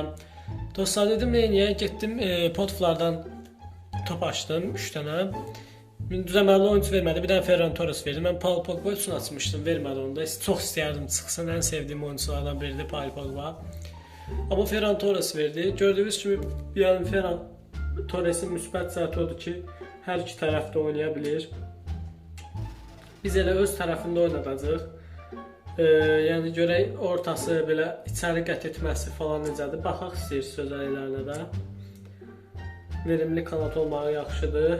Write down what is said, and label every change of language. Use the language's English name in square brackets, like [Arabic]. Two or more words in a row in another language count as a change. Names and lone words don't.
[Turkish] Dostlar dedim niye gittim potflardan top açtım 3 tane. Düzenli oyuncu vermedi, bir tane Ferran Torres verdim. Ben Paul Pogba için açmıştım, vermedi onu da. Çok istiyordum çıksın, en sevdiğim oyunculardan biri de Paul Pogba. Ama Ferran Torres verdi. Gördüğünüz gibi yani [Azerbaijani] Ferran Torres'in müsbət cəhəti odur ki, hər iki tərəfdə oynaya bilir. Biz elə öz tərəfində oynadacağıq. Yəni görək ortası belə içəri qət etməsi falan necədir. Baxaq istəyirsiniz özəlliklərinə də. [Turkish] Verimli kanat [Azerbaijani] olmağı yaxşıdır.